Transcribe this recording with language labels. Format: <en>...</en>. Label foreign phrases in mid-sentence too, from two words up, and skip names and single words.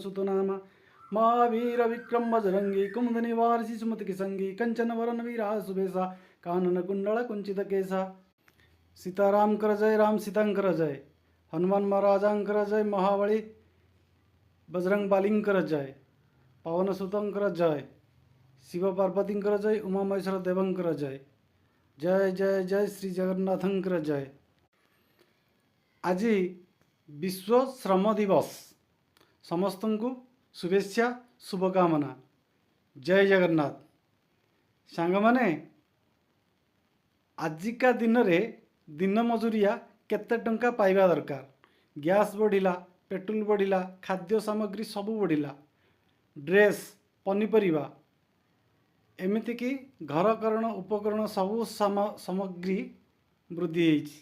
<hi>सुत नामा महावीर विक्रम बजरंगी कुमुद निवार सुमति की संगी कंचन वरण वीरा सुबेसा कानन कुंडल कुंचित केसा</hi> <or>ସୀତାରାମ କର ଜୟ ରାମ ସୀତାଙ୍କର ଜୟ ହନୁମାନ ମହାରାଜାଙ୍କର ଜୟ ମହାବଳୀ ବଜରଙ୍ଗ ବାଳୀଙ୍କର ଜୟ ପବନ ସୁତଙ୍କର ଜୟ ଶିବ ପାର୍ବତୀଙ୍କର ଜୟ ଉମା ମହେଶ୍ୱର ଦେବଙ୍କର ଜୟ ଜୟ ଜୟ ଜୟ ଶ୍ରୀ ଜଗନ୍ନାଥଙ୍କର ଜୟ। ଆଜି ବିଶ୍ୱ ଶ୍ରମ ଦିବସ ସମସ୍ତ କୁ ଶୁଭେଚ୍ଛା ଶୁଭକାମନା। ଜୟ ଜଗନ୍ନାଥ। ସାଙ୍ଗ ମାନେ ଆଜିକା ଦିନ ରେ ଦିନ ମଜୁରିଆ କେତେ ଟଙ୍କା ପାଇବା ଦରକାର। ଗ୍ୟାସ ବଢ଼ିଲା, ପେଟ୍ରୋଲ ବଢ଼ିଲା, ଖାଦ୍ୟ ସାମଗ୍ରୀ ସବୁ ବଢ଼ିଲା, ଡ୍ରେସ ପନିପରିଆ ଏମିତି କି ଘରକରଣ ଉପକରଣ ସବୁ ସାମଗ୍ରୀ ବୃଦ୍ଧି ହୋଇଛି।</or>